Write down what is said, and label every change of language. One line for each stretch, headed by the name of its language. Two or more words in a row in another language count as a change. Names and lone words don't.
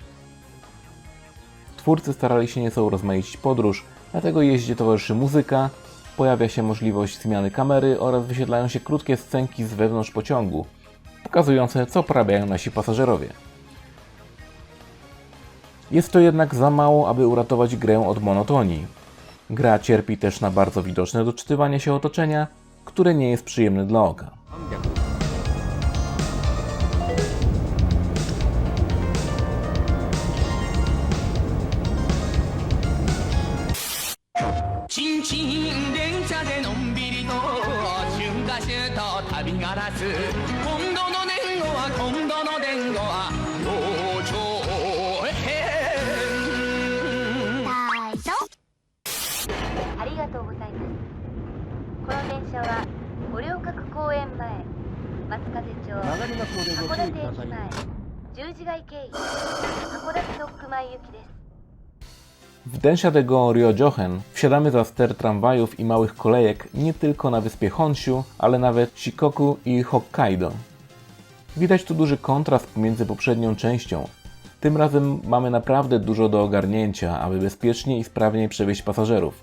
Polish: Twórcy starali się nieco urozmaicić podróż, dlatego jeździe towarzyszy muzyka, pojawia się możliwość zmiany kamery oraz wyświetlają się krótkie scenki z wewnątrz pociągu, pokazujące, co porabiają nasi pasażerowie. Jest to jednak za mało, aby uratować grę od monotonii. Gra cierpi też na bardzo widoczne doczytywanie się otoczenia, które nie jest przyjemne dla oka.
Japanese: チンチン電車でのんびりと春夏秋冬旅がらす今度の伝言は今度の伝言は老長編タイトありがとうございますこの電車は五稜郭公園前松風町曲がりますのでご函注意ください館駅前十字街経由函館と熊井行きです
Polish: W Densha de Go Ryojochen wsiadamy za ster tramwajów i małych kolejek nie tylko na wyspie Honshu, ale nawet Shikoku i Hokkaido. Widać tu duży kontrast pomiędzy poprzednią częścią. Tym razem mamy naprawdę dużo do ogarnięcia, aby bezpiecznie i sprawnie przewieźć pasażerów.